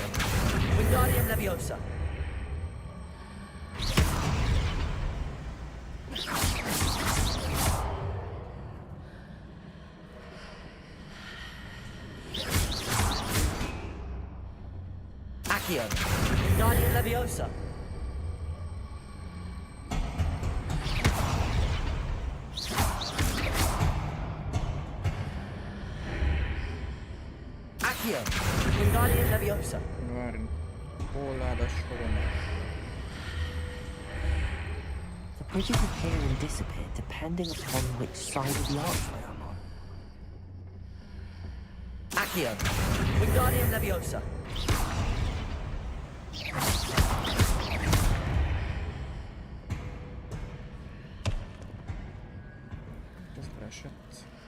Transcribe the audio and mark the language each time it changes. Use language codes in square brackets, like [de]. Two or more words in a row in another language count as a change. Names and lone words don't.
[en] Wingardium Leviosa. Accio. Wingardium Leviosa. Accio. Wingardium Leviosa. [hu] Várjunk. Hol láda soron? [en] The bridges appear and disappear depending upon which side of the archway I'm on. Accio. Wingardium Leviosa. [hu] Ez leesett.